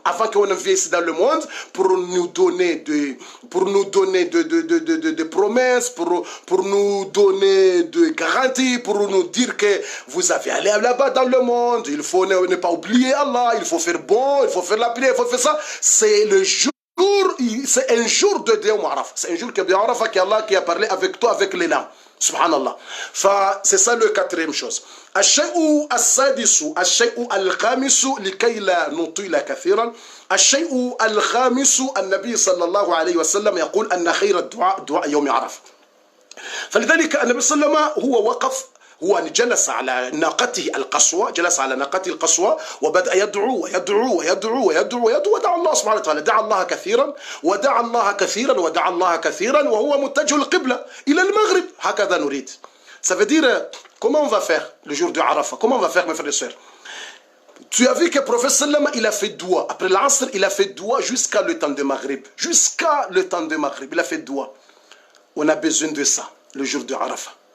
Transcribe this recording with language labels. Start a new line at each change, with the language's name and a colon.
French: Avant qu'on vienne ici dans le monde, pour nous donner de promesses, pour nous donner de garanties, pour nous dire que vous avez allé là-bas dans le monde. Il faut ne pas oublier Allah. Il faut faire bon, il faut faire la prière, il faut faire ça. C'est le jour. C'est un jour de Yawm Arafah. C'est un jour de Yawm Arafah qu'Allah qui a parlé avec toi, avec les lames. Subhanallah. C'est ça le quatrième chose.
Arabic: الشيء السادس الشيء الخامس لكي لا نطيل كثيرا. الشيء الخامس النبي صلى الله عليه وسلم يقول أن خير الدعاء دعاء يوم عرفة. فلذلك النبي صلى الله عليه وسلم هو وقف، هو جلس على ناقته القصوى، جلس على ناقته القصوى وبدأ يدعو ويدعو ويدعو ويدعو ويدعو ودعا الله سبحانه وتعالى، دعا الله كثيرا ودعا الله كثيرا ودعا الله كثيرا وهو متجه القبلة إلى المغرب. هكذا نريد.
French: Ça veut dire, comment on va faire le jour de Arafah? Comment on va faire, mes frères et sœurs? Tu as vu que le prophète sallam, il a fait doua. Après l'Asr, il a fait doua jusqu'à le temps de Maghrib. Jusqu'à le temps de Maghrib, il a fait doua. On a besoin de ça, le jour de Arafah.